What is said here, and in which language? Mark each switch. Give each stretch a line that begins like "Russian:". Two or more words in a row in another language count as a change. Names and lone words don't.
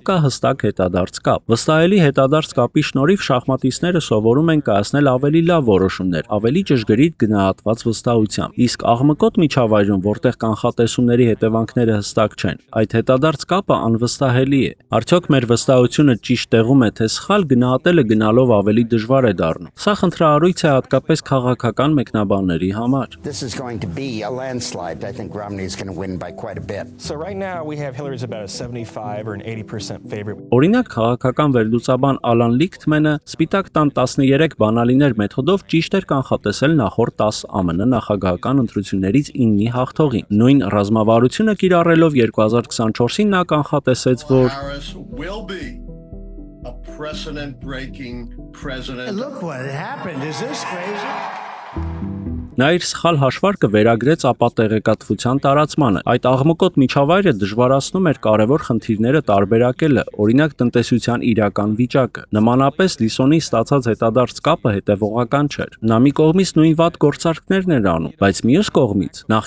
Armenian: կա հստակ հետադարձ կապ։ Վստահելի հետադարձ կապի շնորհիվ շախմատիստները սովորում են կայացնել ավելի լավ որոշումներ, ավելի ճշգրիտ գնահատված վստահությամբ։ Իսկ աղմկոտ միջավայրում, որտեղ կանխատեսումների հետևանքները հստակ չեն, այդ հետադարձ կապը անվստահելի է։ Արդյոք մեր վստահությունը ճիշտ տեղում է, թե սխալ գնահատելը գնալով ավելի դժվար է դառնում։ Սա խնդրահարույց է հատկապես քաղաքական մեկնաբանների համար։
English: This is going to be a landslide. I think Romney is going to win by quite a bit. So right now we have Hillary's about a 75 or an 80% favorite.
Armenian: Օրինակ քաղաքական վերլուծաբան Ալան Լիքթմենը Սպիտակ տան 13 բանալիներ մեթոդով ճիշտ էր կանխատեսել նախորդ 10 ԱՄՆ նախագահական ընտրություններից 9-ի հաղթողին։ Նույն ռազմավարությունը կիրառելով 2024-ին նա կանխատեսեց, որ
English: Harris will be a precedent-breaking president. Look what happened. Is this crazy?
Armenian: նա իր սխալ հաշվարկը վերագրեց ապատեղեկատվության տարածմանը։ Այդ աղմկոտ միջավայրը դժվարացնում էր կարևոր խնդիրները տարբերակելը, օրինակ տնտեսության իրական վիճակը։ Նմանապես Լիսոնի ստացած հետադարձ կապը հետևողական չէր։ Նա մի կողմից նույն վատ գործարքներն էր անում, բայց մյուս կողմից նախկինում